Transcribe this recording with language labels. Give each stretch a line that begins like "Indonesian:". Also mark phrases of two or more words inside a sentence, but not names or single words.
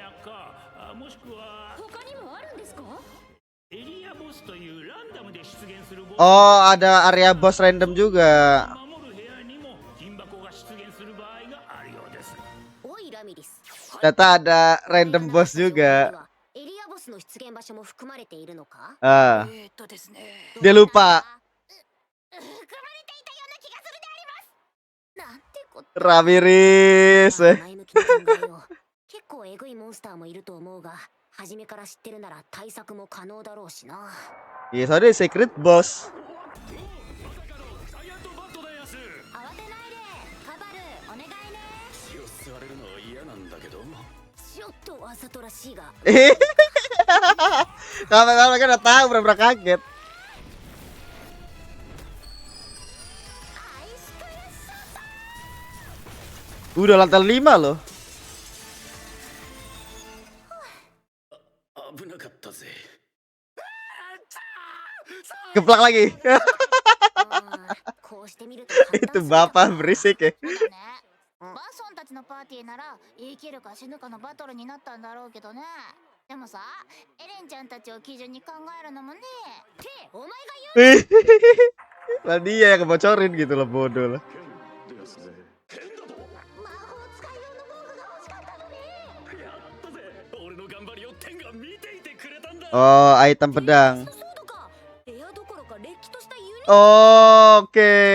Indonesian: Oh, ada
English: area boss random
Indonesian: juga. Ternyata ada
English: random boss
Indonesian: juga. Dia lupa. Ramirez.
Japanese: 結構エグいモンスターもいると思うが、初めから知ってるなら対策も可能だろうしな。
Indonesian: Iya, soalnya
English: secret boss.
Japanese: 慌てないで、カバル、お願いね。ちょっとわざとらしいが。
Indonesian: Kalau mereka udah tahu, bener-bener kaget. Udah lantai 5 loh. Geplak lagi. Itu bapak berisik ya.
Japanese: バソンたちのパーティーなら生きるか死ぬかのバトルになったんだろうけどね。でもさ、エレンちゃんたちを基準に考えるのもね。ってお前が言う。
Indonesian: Lah dia yang ngebocorin gitu loh, bodoh lah. Oh, item pedang. Oke.